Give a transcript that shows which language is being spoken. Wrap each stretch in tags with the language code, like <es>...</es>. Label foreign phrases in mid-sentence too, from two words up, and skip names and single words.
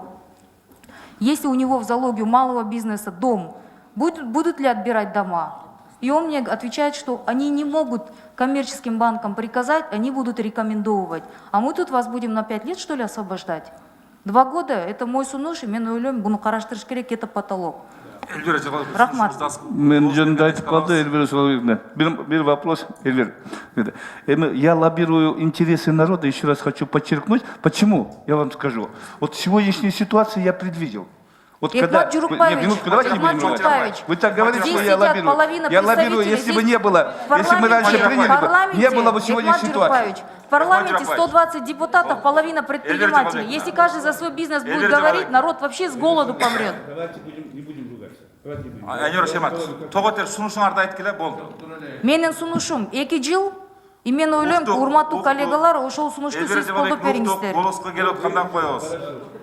<ru>Если у него в залоге у малого бизнеса дом, будут ли отбирать дома? И он мне отвечает, что они не могут коммерческим банкам приказать, они будут рекомендовывать. А мы тут вас будем на 5 лет, что ли, освобождать? 2 года – это мой</ru> <ky>сунуш, и мен ойлойм, буну караштырыш керек,</ky> <ru>это потолок.</ru> <ky>Рахмат. Мен жөнүндө айтып калды Эльвира Жоловиевна.</ky> <ru>Bir вопрос, Эльвира. Я лоббирую интересы народа, еще раз хочу подчеркнуть. Почему? Я вам скажу. Вот сегодняшнюю ситуацию я предвидел. Вот Экмат Журпаевич, минутку, давайте не будем говорить. Вы так говорите, что я лоббирую. Я лоббирую, если бы не было, если мы раньше приняли бы, не было бы сегодняшней ситуации. В парламенте 120 депутатов, половина предпринимателей. Если каждый за свой бизнес будет говорить, народ вообще с голоду помрет. Давайте не будем ругаться.</ru> <ky>Айнура Шемат, тоготер сунушуңарды айтып келе болду. Менин сунушум 2 жыл, и мен ойлойм, урматтуу коллегалар, ошол сунушту сиз колдоп бериңиздер. Голоско келип аткандан коебуз.</ky>